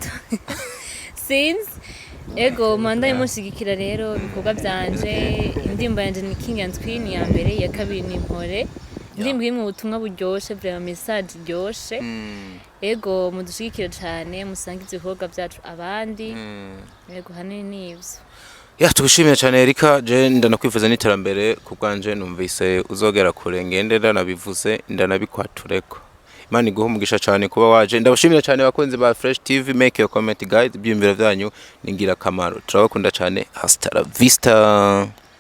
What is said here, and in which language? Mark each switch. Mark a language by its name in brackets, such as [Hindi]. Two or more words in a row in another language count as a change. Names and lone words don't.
[Rundi] since ego mandaye mushigikira rero ibikorwa byanje indimbo yanje ni King and Queen ya mbere ya kabiri ni Mpore indimbo imwe ubutumwa buryoshe [French] vraiment message [Rundi] ryoshe ego mudushigikira cyane musangize ibikorwa byacu abandi ego hanini nivyo tugushimiye cyane Erika je ndanakwifuza n'iterambere kubwanje numvise uzogera kure ngende ndanabivuze ndanabikwatureko Imana iguhe umugisha cyane kuba waje ndabashimira cyane bakunzi ba Fresh TV [English] make your comment guys [Rundi] ibyumviro byanyu ningira kamaro turabakunda cyane [Spanish] hasta la vista